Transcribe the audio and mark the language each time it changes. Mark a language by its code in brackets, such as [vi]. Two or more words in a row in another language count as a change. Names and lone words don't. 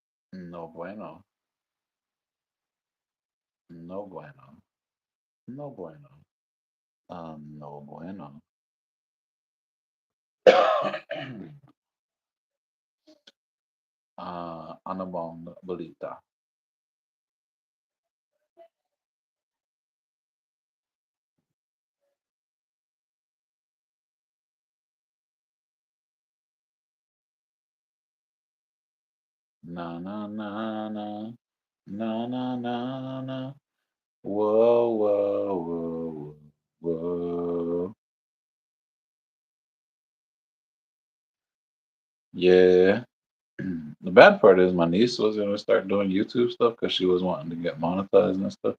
[es] No bueno. No bueno. No bueno. No bueno. [tl] Anabong balita. Na na na na. Na na na na. Whoa, whoa, whoa, whoa. Yeah. [en] The bad part is my niece was gonna start doing YouTube stuff because she was wanting to get monetized and stuff.